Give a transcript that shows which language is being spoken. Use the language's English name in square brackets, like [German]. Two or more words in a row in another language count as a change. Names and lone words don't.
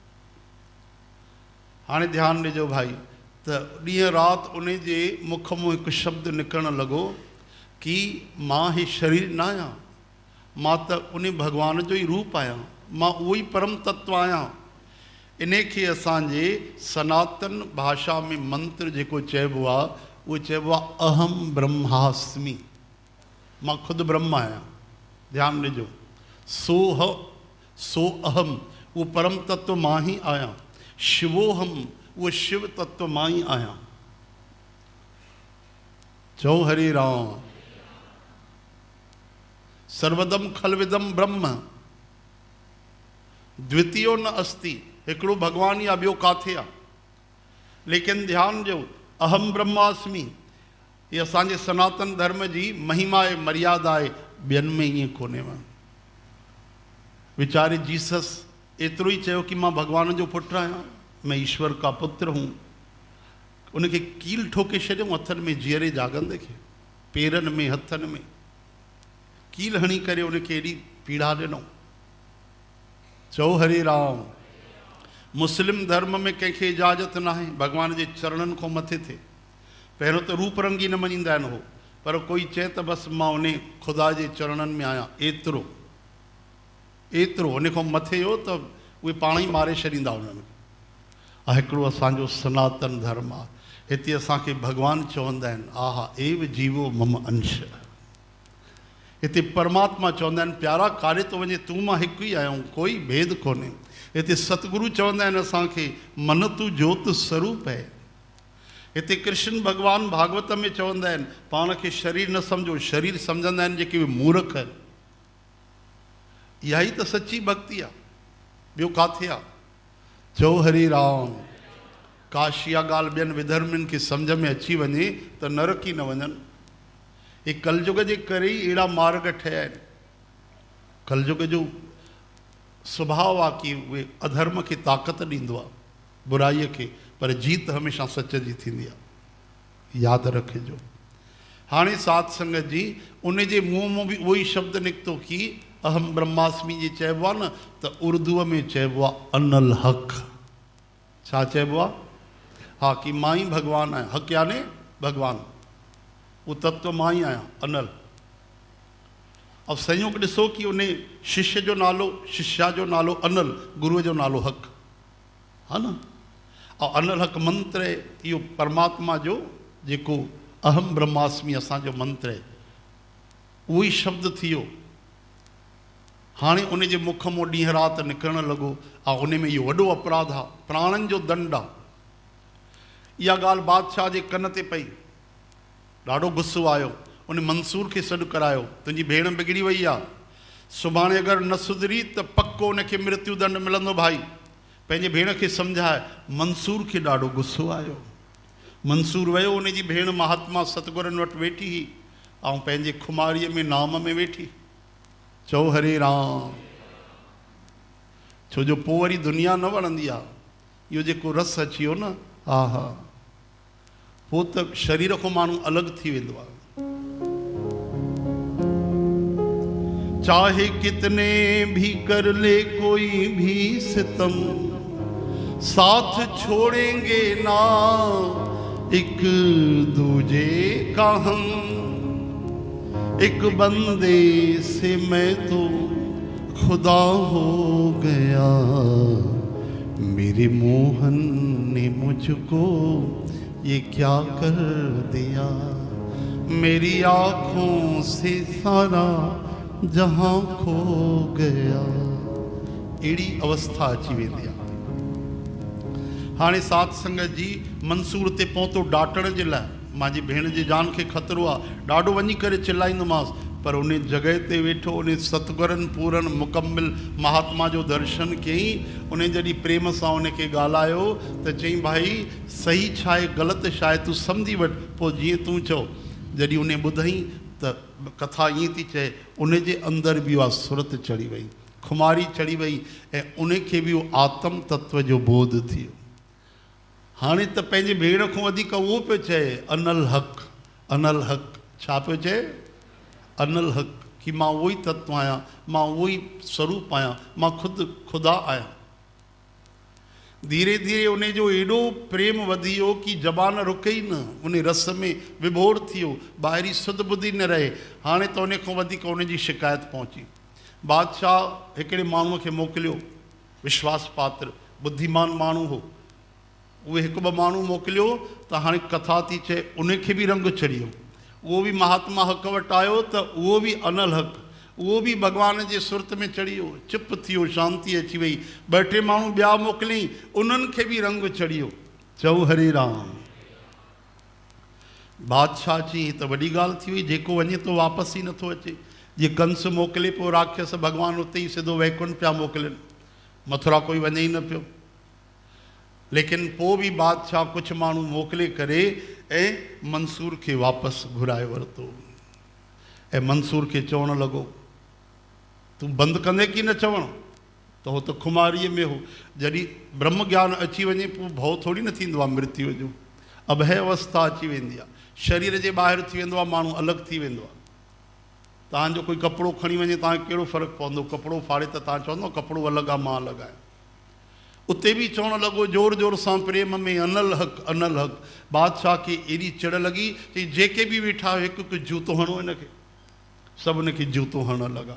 [Sindhi] हाणे ध्यानु ॾिजो भाई, त ॾींहं राति उन जे मुख मां हिकु शब्द निकिरणु लॻो कि मां ही शरीर न आहियां, मां त उन भगवान जो ई रूप आहियां, मां उहो ई परम तत्व आहियां। इन खे असांजे सनातन भाषा में मंत्र जेको चइबो आहे, उहो चइबो आहे [Sanskrit] अहम ब्रह्मास्मि। [Sindhi] मां ख़ुदि ब्रह्म आहियां। ध्यानु ॾिजो। [Sanskrit] सो अहम, [Sindhi] उहो परम तत्व मां ई आहियां। शिवोहम, उहो शिव तत्व मां ई आहियां। चओ हरे राम। [Sanskrit] सर्वदम खलविदम ब्रह्म, द्वितीयो न अस्ति। [Sindhi] हिकिड़ो भगवान ई आहे, ॿियो काथे आहे। लेकिन ध्यानु ॾियो, [Sanskrit] अहम ब्रह्मास्मि, [Sindhi] ये असांजे सनातन धर्म जी महिमा आहे, मर्यादा आहे। ॿियनि में ईअं कोन्हे। वीचारे जीसस एतिरो ई चयो कि मां भगवान जो पुटु आहियां, [Hindi] मैं ईश्वर का पुत्र हूँ। [Sindhi] उनखे कील ठोके छॾियऊं, हथनि में जीअरे जागंदे खे, पेरनि में हथनि में कील हणी करे उनखे एॾी पीड़ा ॾिनऊं। चओ हरे राम। मुस्लिम धर्म में कंहिंखे इजाज़त न आहे भगवान जे चरणनि खां मथे थिए। पहिरियों त रूप रंगी न मञींदा आहिनि हो, पर कोई चए त बसि मां उन ख़ुदा जे चरणनि में आहियां, एतिरो उन खां मथे हो त उहे पाण ई मारे छॾींदा उन्हनि खे। हिकिड़ो असांजो सनातन धर्म आहे। हिते असांखे भगवान चवंदा आहिनि, [Sanskrit] आहा एव जीवो मम अंश। [Sindhi] हिते परमात्मा चवंदा आहिनि, प्यारा काॾे थो वञे, तूं मां हिकु ई आहियूं, कोई भेद कोन्हे। हिते सतगुरु चवंदा आहिनि असांखे, [Hindi] मन तू ज्योत स्वरूप है। [Sindhi] हिते कृष्ण भगवान भागवत में चवंदा आहिनि, पाण खे शरीर न सम्झो, शरीर सम्झंदा आहिनि जेके मूर्ख आहिनि। इहा ई त सची भक्ति आहे, ॿियो काथे आहे? चओ हरे राम। काश इहा ॻाल्हि ॿियनि विधर्मियुनि खे सम्झ में अची वञे त नरक ई न वञनि। हे कलयुग जे करे ई अहिड़ा मार्ग ठहिया आहिनि। कलयुग जो स्वभाव आहे कि उहे अधर्म खे ताक़त ॾींदो आहे, बुराईअ खे, पर जीत हमेशह सच जी थींदी आहे, यादि रखिजो। हाणे साध संगत जी उन जे मुंहं मां बि उहो ई शब्द निकितो कि [Sanskrit] अहम ब्रह्मास्मि [Sindhi] जे चइबो आहे न, त उर्दूअ में चइबो आहे [Arabic] أنا الحق. [Sindhi] छा चइबो आहे? हाँ, कि मां ई भगवान आहियां। हक़ याने भगवान, वो तत्व मां ही आया अनल। अब संयोग ॾिसो कि उन शिष्य जो नालो, शिष्या जो नालो अनल, गुरुअ जो नालो हक़, हा न। [Hindi] और [Arabic] أنا الحق [Hindi] मंत्र है, [Sindhi] इहो परमात्मा जो जेको [Sanskrit] अहम ब्रह्मास्मि [Sindhi] असांजो मंत्र है, उहो ई शब्द थियो। हाणे उन जे मुख मां ॾींहं राति निकिरणु लॻो, ऐं उन में इहो वॾो अपराध आहे, प्राणनि जो दंड आहे। इहा ॻाल्हि बादशाह जे कन ते पई, ॾाढो गुस्सो आयो। उन मंसूर खे सॾु करायो, तुंहिंजी भेण बिगड़ी वई आहे, सुभाणे अगरि न सुधरी त पको उनखे मृत्यु दंड मिलंदो। भाई पंहिंजे भेण खे सम्झाए। मंसूर खे ॾाढो गुस्सो आयो। मंसूर वियो, उनजी भेण महात्मा सतगुरनि वटि वेठी हुई ऐं पंहिंजे खुमारीअ में नाम में वेठी। चओ हरे राम। छो जो पोइ वरी दुनिया न वणंदी आहे। इहो जेको रस अची वियो न, हा हा, पोइ त शरीर खां माण्हू अलॻि थी वेंदो आहे। [Hindi] चाहे कितने भी कर ले कोई भी सितम, साथ छोड़ेंगे ना एक दूजे का हम। एक बंदे से मैं तो खुदा हो गया, मेरे मोहन ने मुझको ये क्या कर दिया। मेरी आँखों से सारा जहां खो गया। [Sindhi] अहिड़ी अवस्था अची वेंदी आहे। हाणे साध संगत जी मंसूर ते पहुतो डाटण जे लाइ, मुंहिंजी भेण जी जान खे ख़तरो आहे, ॾाढो वञी करे चिल्लाईंदोमांसि, पर उन जॻह ते वेठो उन सतगुरनि पूरन मुकमिल महात्मा जो दर्शन कयईं। उन जॾहिं प्रेम सां उनखे ॻाल्हायो त चईं, भाई सही छा आहे ग़लति छा आहे तूं सम्झी वठि, पोइ जीअं तूं चओ। जॾहिं उन ॿुधई त कथा ईअं थी चए, उन जे अंदरि बि उहा सुरत चढ़ी वई, खुमारी चढ़ी वई, ऐं उनखे बि उहो आत्म तत्व जो बोध थियो। हाणे त पंहिंजे भेण खां वधीक उहो पियो चए [Arabic] أنا الحق، أنا الحق. [Sindhi] छा पियो चए? [Arabic] أنا الحق, [Sindhi] कि मां उहो ई तत्व आहियां, मां उहो ई स्वरूप आहियां, मां ख़ुदि ख़ुदा आहियां। धीरे धीरे उन जो एॾो प्रेम वधी वियो कि ज़बान रुके ई न, उन रस में विभोर थी वियो, ॿाहिरी सुध ॿुधी न रहे। हाणे त उन खां वधीक उन जी शिकायत पहुची। बादशाह हिकिड़े माण्हूअ खे मोकिलियो, विश्वास पात्र बुद्धिमान माण्हू हो। उहे हिकु ॿ माण्हू मोकिलियो त हाणे कथा थी चए, उनखे बि रंग चढ़ी वियो। उहो बि महात्मा हक़ वटि आयो त उहो बि [Arabic] أنا الحق, [Sindhi] उहो बि भॻवान जे सुरत में चढ़ी वियो, चुप थी वियो, शांती अची वई। ॿ टे माण्हू ॿिया मोकिलियईं, उन्हनि खे बि रंग चढ़ी वियो। चओ हरे राम। बादशाह चई, त वॾी ॻाल्हि थी वई, जेको वञे थो वापसि ई नथो अचे। जीअं कंस मोकिले पियो राक्षस, भॻवानु उते ई सिधो वैकुंठ पिया मोकिलनि, मथुरा कोई वञे ई न पियो। लेकिन पोइ बि बादशाह कुझु माण्हू मोकिले करे ऐं मंसूर खे वापसि घुराए वरितो। ऐं मंसूर खे चवणु लॻो, तूं बंदि कंदे की न चवणु? त हो त खुमारीअ में हो। जॾहिं ब्रह्म ज्ञान अची वञे पोइ भउ थोरी न थींदो आहे मृत्यु जो, अभय अवस्था अची वेंदी आहे, शरीर जे ॿाहिरि थी वेंदो आहे, माण्हू अलॻि थी वेंदो आहे। तव्हांजो कोई कपिड़ो खणी वञे, तव्हांखे कहिड़ो फ़र्क़ु पवंदो? कपिड़ो फाड़े त तव्हां चवंदो कपिड़ो अलॻि आहे, मां अलॻि आहियां। उते बि चवणु लॻो जोर जोर सां प्रेम में, [Arabic] أنا الحق، أنا الحق. [Sindhi] बादशाह खे एॾी चिड़ लॻी कि जेके बि वेठा हिकु हिकु जूतो हणो हिनखे, सभु हुनखे जूतो हणणु लॻा।